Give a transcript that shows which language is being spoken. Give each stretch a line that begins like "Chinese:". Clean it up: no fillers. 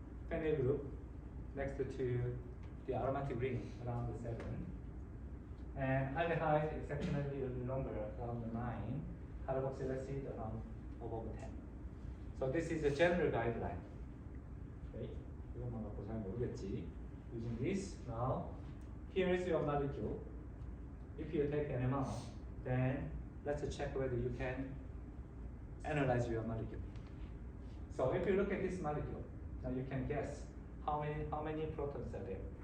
English: Phenyl group next to the aromatic ring around 7. And aldehyde exceptionally a little longer, around 9. Carboxyl acid around above 10. So this is a general guideline.
Korean: Okay, 이것만 갖고 잘 모르겠지.
English: Using this, now here is your molecule. If you take NMR, then let's check whether you can analyze your molecule. So if you look at this molecule, now you can guess how many protons are there.